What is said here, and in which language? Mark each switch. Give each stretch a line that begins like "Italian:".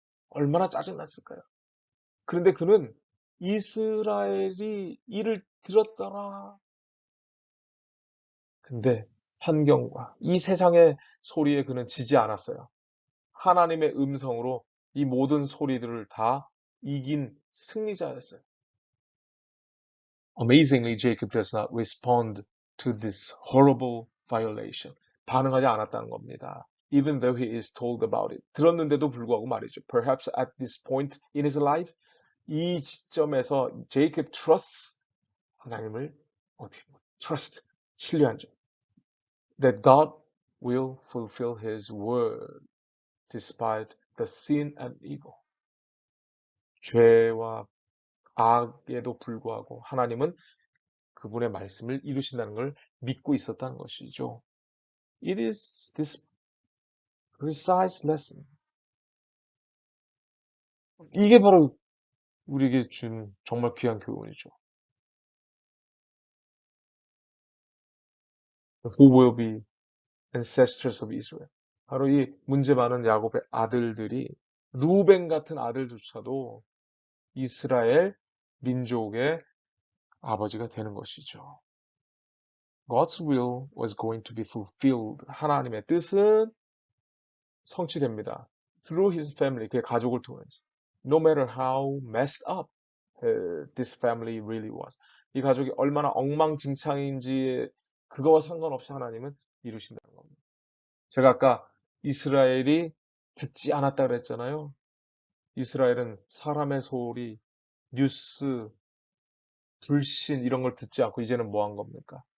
Korean: 얼마나 짜증 났을까요? 그런데 그는 이스라엘이 이를 들었더라. 근데 환경과 이 세상의 소리에 그는 지지 않았어요. 하나님의 음성으로 이 모든 소리들을 다 이긴 승리자였어요.
English: Amazingly, Jacob does not respond to this horrible violation.
Korean: 반응하지 않았다는 겁니다.
English: Even though he is told about it.
Korean: 들었는데도 불구하고 말이죠.
English: Perhaps at this point in his life,
Korean: 이 시점에서
English: Jacob trusts
Korean: 하나님을 어떻게
English: trust
Korean: 신뢰한 점.
English: That God will fulfill his word despite the sin and evil.
Korean: 죄와 악에도 불구하고 하나님은 그분의 말씀을 이루신다는 걸 믿고 있었다는 것이죠.
English: It is this precise lesson.
Korean: 이게 바로 우리에게 준 정말 귀한 교훈이죠.
English: Who will be ancestors of Israel.
Korean: 바로 이 문제 많은 야곱의 아들들이 루벤 같은 아들조차도 이스라엘 민족의 아버지가 되는 것이죠.
English: God's will was going to be fulfilled.
Korean: 하나님의 뜻은 성취됩니다.
English: Through his family,
Korean: 그의 가족을 통해서.
English: No matter how messed up this family really was.
Korean: 이 가족이 얼마나 엉망진창인지 그거와 상관없이 하나님은 이루신다는 겁니다. 제가 아까 이스라엘이 듣지 않았다 그랬잖아요. 이스라엘은 사람의 소리, 뉴스, 불신 이런 걸 듣지 않고 이제는 뭐 한 겁니까?